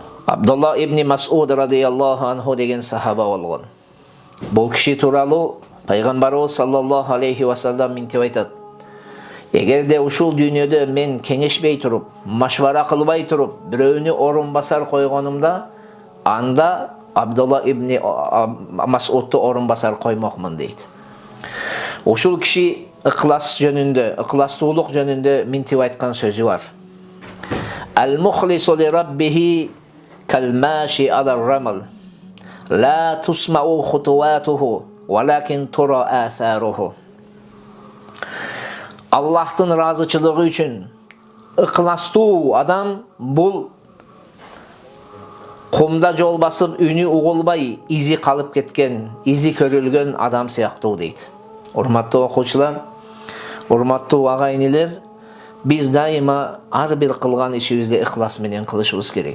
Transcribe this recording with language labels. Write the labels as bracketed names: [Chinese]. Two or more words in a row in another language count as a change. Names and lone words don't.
[Kyrgyz] Abdullah ibn Mas'ud [Arabic] رضي الله عنه [Kyrgyz] деген сахаба болгон. Бұл киши тууралуу пайгамбарыбыз [Arabic] صلى الله عليه وسلم [Kyrgyz] мынтип айтат: эгерде ушул дүйнөдө мен кеңешпей туруп, машвара кылбай туруп, бирөөнү орун басар койгонумда, анда Abdullah ibn Mas'ud'u орун басар коймокмун дейди. Ушул киши ыкылас жөнүндө, ыкыластуулук жөнүндө мынтип айткан сөзү бар. [Arabic] المخلص لربه كالماشي على الرمل. لا تسمع خطواته، ولكن ترى آثاره. [Kyrgyz] Аллахтын ыраазычылыгы үчүн ыкыластуу адам бул кумда жол басып, үнү угулбай, изи калып кеткен, изи көрүлгөн адам сыяктуу дейт. Урматтуу окуучулар, урматтуу агайнилер, биз дайыма ар бир кылган ишибизди ыхлас менен кылышыбыз керек.